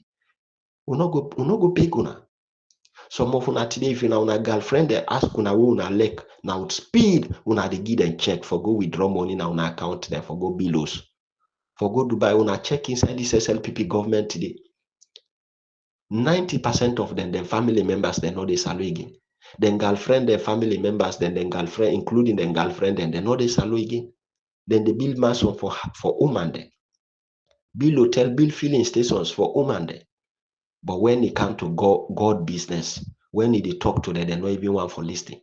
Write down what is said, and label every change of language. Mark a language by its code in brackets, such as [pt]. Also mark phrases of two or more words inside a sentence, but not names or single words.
[kri] Una go beg una. Some of una today, if una girlfriend they ask una who una like, now with speed, una they give them check for go withdraw money na una account there for go bills. For go Dubai, una check inside this SLPP government today. 90% of them, their family members, they know they salary again. Then girlfriend, their family members, then girlfriend, including their girlfriend, and they know they salary again. Then they build mansion for woman there. Build hotel, build filling stations for woman there. But when it come to God business, when they talk to them, they not even want for listening.